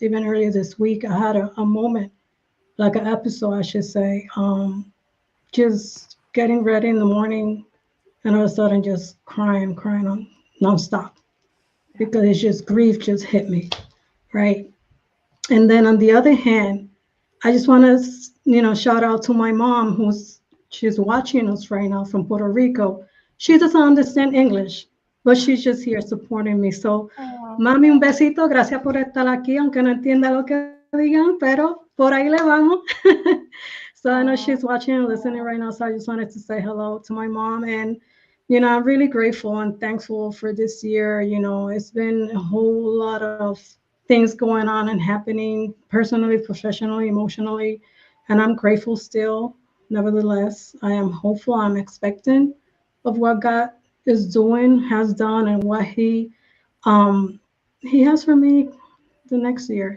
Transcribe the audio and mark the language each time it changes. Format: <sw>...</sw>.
<en>Even earlier this week, I had a moment, like an episode, I should say, just getting ready in the morning, and all of a sudden just crying on nonstop, because it's just grief just hit me, right? And then on the other hand, I just want to, you know, shout out to my mom, she's watching us right now from Puerto Rico. She doesn't understand English, but she's just here supporting me.</en> <es>So, mami, un besito, gracias por estar aquí, aunque no entienda lo que digan, pero por ahí le vamos.</es> <en>So I know she's watching and listening right now. So I just wanted to say hello to my mom. And, you know, I'm really grateful and thankful for this year. You know, it's been a whole lot of things going on and happening personally, professionally, emotionally. And I'm grateful still. Nevertheless, I am hopeful, I'm expectant of what God is doing, has done, and what He has for me the next year.</en>